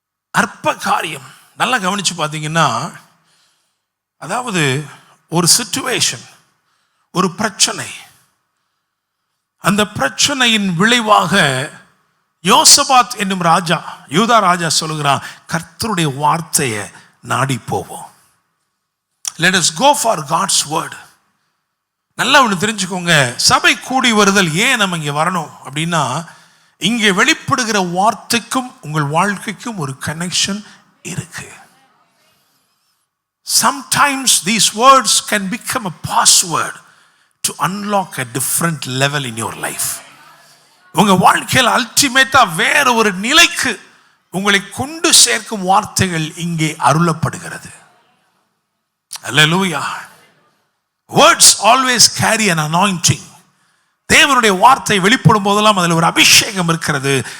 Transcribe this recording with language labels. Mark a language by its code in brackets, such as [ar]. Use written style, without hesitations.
[ta] அற்ப காரியம் நல்லா கவனிச்சு பார்த்தீங்கன்னா, அதாவது ஒரு சிச்சுவேஷன், ஒரு பிரச்சனை, அந்த பிரச்சனையின் விளைவாக யோசபாத் என்னும் ராஜா, யூதா ராஜா சொல்லுகிறான், கர்த்தருடைய வார்த்தையை நாடி போவோம். [en] Let us go for God's word. [ta] நல்லா ஒன்று தெரிஞ்சுக்கோங்க. சபை கூடி வருதல் ஏன் நம்ம இங்கே வரணும் அப்படின்னா, இங்கே வெளிப்படுகிற வார்த்தைக்கும் உங்கள் வாழ்க்கைக்கும் ஒரு கனெக்ஷன் இருக்கு. [en] Sometimes these words can become a password to unlock a different level in your life. [ta] உங்க வாழ்க்கையில் அல்டிமேட்டா வேற ஒரு நிலைக்கு உங்களை கொண்டு சேர்க்கும் வார்த்தைகள் இங்கே அருளப்படுகிறது. அல்லேலூயா. [en] Words always carry an anointing. [ta] தேவனுடைய வார்த்தை வெளிப்படும் போதெல்லாம் அதில் ஒரு அபிஷேகம் இருக்கிறது.